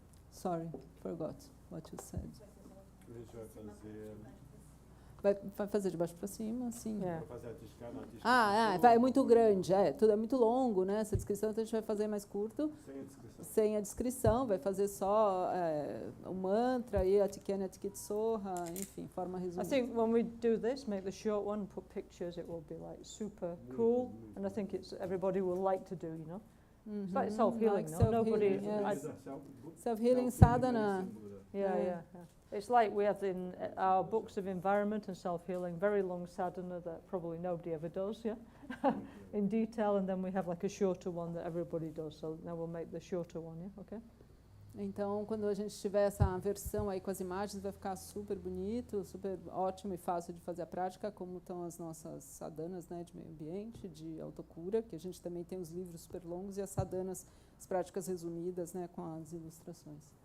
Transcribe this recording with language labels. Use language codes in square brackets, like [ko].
[en] Sorry, forgot what you said. [pt] A gente vai fazer... Vai fazer de baixo para cima, sim. [en] Yeah. [pt] Vai fazer a tiscana, É muito grande, tudo é muito longo, né? Essa descrição, então a gente vai fazer mais curto. Sem a descrição, vai fazer só o mantra e a tikena, a tikitsoha, enfim, forma resumida. [en] I think when we do this, make the short one, put pictures, it will be like super cool, and I think it's everybody will like to do, you know. It's like self-healing, like no? Nobody. yes. Self-healing sadhana. Yeah. It's like we have in our books of environment and self-healing, very long sadhana that probably nobody ever does, yeah, in detail, and then we have like a shorter one that everybody does. So now we'll make the shorter one, yeah, okay? [pt] Então, quando a gente tiver essa versão aí com as imagens, vai ficar super bonito, super ótimo e fácil de fazer a prática, como estão as nossas sadhanas, né, de meio ambiente, de autocura, que a gente também tem os livros super longos, e as sadhanas, as práticas resumidas, né, com as ilustrações.